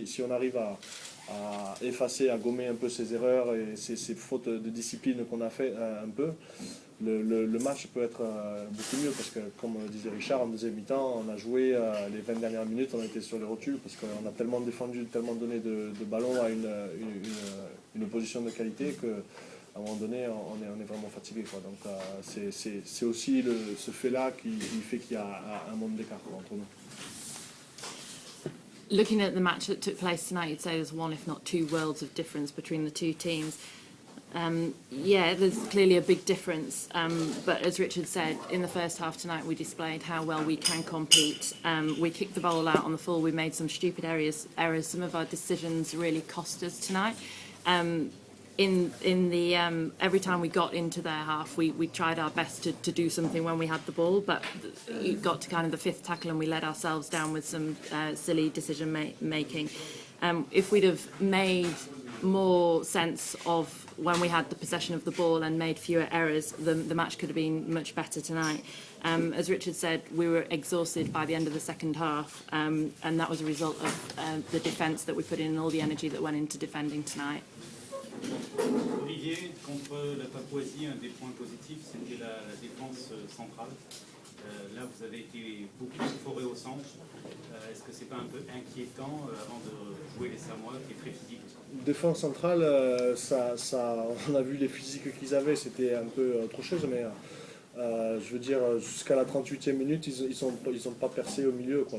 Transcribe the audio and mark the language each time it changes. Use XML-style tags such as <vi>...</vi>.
<fr>arrive à effacer, à gommer un peu ces erreurs et ces fautes de discipline qu'on a fait un peu, le match peut être beaucoup mieux parce que, comme disait Richard, en deuxième mi-temps, on a joué les 20 dernières minutes, on a été sur les rotules parce qu'on a tellement défendu, tellement donné de ballons à une opposition de qualité qu'à un moment donné, on est vraiment fatigué, quoi. Donc c'est aussi ce fait-là qui fait qu'il y a un monde d'écart entre nous.</fr> <en>Looking at the match that took place tonight, you'd say there's one, if not two, worlds of difference between the two teams. Yeah, there's clearly a big difference. But as Richard said, in the first half tonight, we displayed how well we can compete. We kicked the ball out on the full. We made some stupid errors. Some of our decisions really cost us tonight. Every time we got into their half, we tried our best to do something when we had the ball, but it got to kind of the fifth tackle and we let ourselves down with some silly decision making. If we'd have made more sense of when we had the possession of the ball and made fewer errors, the match could have been much better tonight. As Richard said, we were exhausted by the end of the second half, and that was a result of the defence that we put in and all the energy that went into defending tonight.</en> <fr>Olivier, contre la Papouasie, un des points positifs, c'était la défense centrale. Là, vous avez été beaucoup foré au centre. Est-ce que c'est pas un peu inquiétant avant de jouer les Samoa, qui est très physique? Défense centrale, on a vu les physiques qu'ils avaient, c'était un peu autre chose, mais je veux dire, jusqu'à la 38e minute, ils sont pas percé au milieu, quoi.</fr>